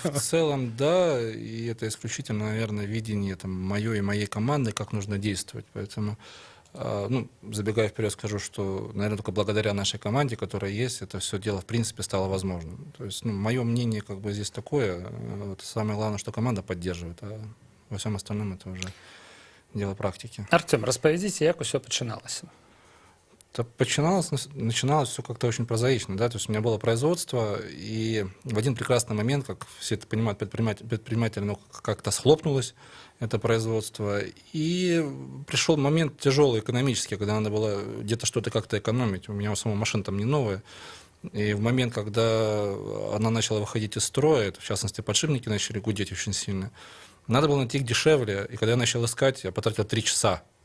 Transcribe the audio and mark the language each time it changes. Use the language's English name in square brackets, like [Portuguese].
[Russian] В целом, да, и это исключительно, наверное, видение мое и моей команды, как нужно действовать. Поэтому, забегая вперед, скажу, что, наверное, только благодаря нашей команде, которая есть, это все дело, в принципе, стало возможным. То есть, мое мнение здесь такое. Самое главное, что команда поддерживает, а во всем остальном это уже дело практики. [Belarusian] Артём, распавядзіце, як усё пачыналася? [Russian] Начиналось все как-то очень прозаично, да, то есть у меня было производство, и в один прекрасный момент, как все это понимают, предприниматель, как-то схлопнулось это производство, и пришел момент тяжелый экономический, когда надо было где-то что-то как-то экономить. У меня самого машина там не новая, и в момент, когда она начала выходить из строя, в частности, подшипники начали гудеть очень сильно, надо было найти их дешевле, и когда я начал искать, я потратил 3 часа.